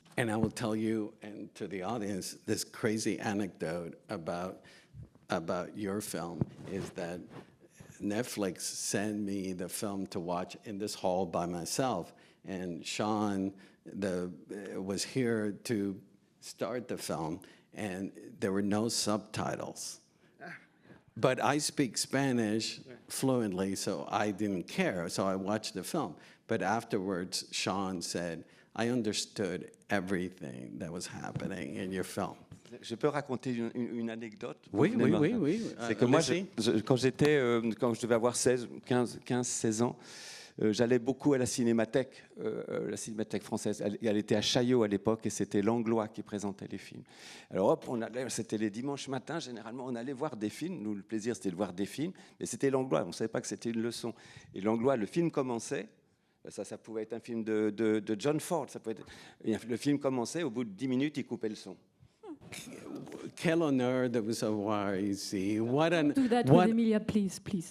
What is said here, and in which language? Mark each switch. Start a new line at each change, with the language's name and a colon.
English: And I will tell you and to the audience this crazy anecdote about your film is that Netflix sent me the film to watch in this hall by myself, and Sean was here to start the film, and there were no subtitles. But I speak Spanish fluently, so I didn't care, so I watched the film. But afterwards, Sean said, I understood everything that was happening in your film.
French: Je peux raconter une anecdote? Oui. C'est que moi, quand je devais avoir 15-16 ans, j'allais beaucoup à la Cinémathèque française. Elle était à Chaillot à l'époque et c'était Langlois qui présentait les films. Alors hop, c'était les dimanches matins, généralement on allait voir des films. Nous, le plaisir c'était de voir des films, mais c'était Langlois, on ne savait pas que c'était une leçon. Et Langlois, le film commençait, ça pouvait être un film de John Ford, le film commençait, au bout de 10 minutes, il coupait le son. Quel honneur de vous avoir ici.
English: Do that with Emilia, please.